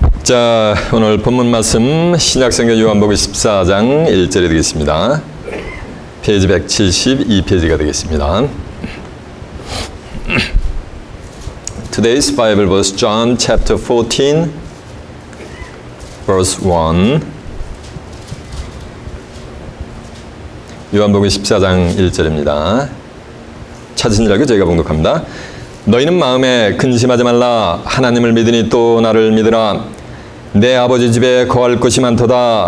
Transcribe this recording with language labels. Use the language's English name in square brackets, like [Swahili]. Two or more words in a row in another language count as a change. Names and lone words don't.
[Korean] 자, 오늘 본문 말씀 신약성경 요한복음 14장 1절이 되겠습니다. 페이지 172페이지가 되겠습니다. [English] Today's Bible verse John chapter 14 verse 1. [Korean] 요한복음 14장 1절입니다. 찾으신 줄 알고 저희가 봉독합니다. 너희는 마음에 근심하지 말라. 하나님을 믿으니 또 나를 믿으라. 내 아버지 집에 거할 곳이 많도다.